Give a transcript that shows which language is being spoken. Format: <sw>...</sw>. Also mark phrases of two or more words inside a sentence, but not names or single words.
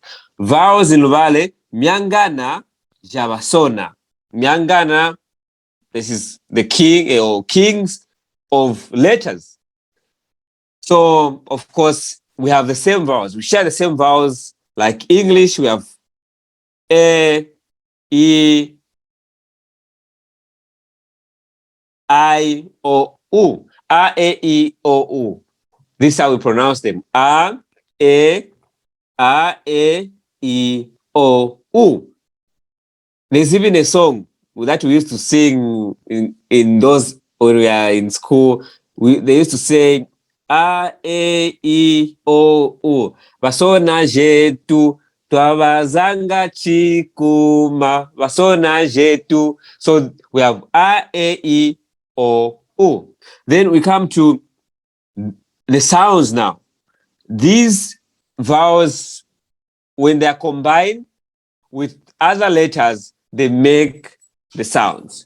<en>Vowels in Luvale,</en> <lue>Miangana Javasona. Miangana,</lue> <en>this is the king or kings of letters. So, of course, we have the same vowels. We share the same vowels like English. We have E, E, I, O, U. A, E, O, U. This is how we pronounce them. A, E, I, O, U. There's even a song that we used to sing in those when we are in school. They used to say A, E, O, U.</en> <lue>Vasona jetu twavazanga chikuma. Vasona jetu.</lue> <en>So we have A, E, O, U. Then we come to the sounds now. These vowels, when they are combined with other letters, they make the sounds.</en>